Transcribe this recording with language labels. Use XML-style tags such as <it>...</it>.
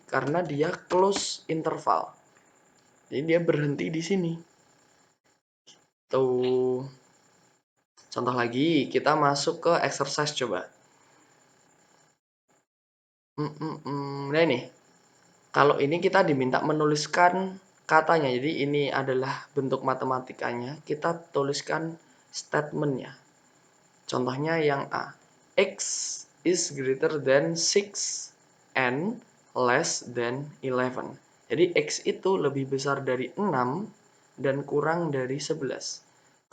<id>Karena dia close interval. Jadi dia berhenti di sini. Tuh. Contoh lagi. Kita masuk ke exercise coba. Nah ini. Kalau ini kita diminta menuliskan katanya. Jadi ini adalah bentuk matematikanya. Kita tuliskan statementnya. Contohnya yang A.</id> <en>X is greater than 6 and less than 11.</en> <id>Jadi X itu lebih besar dari 6 dan kurang dari 11.</id>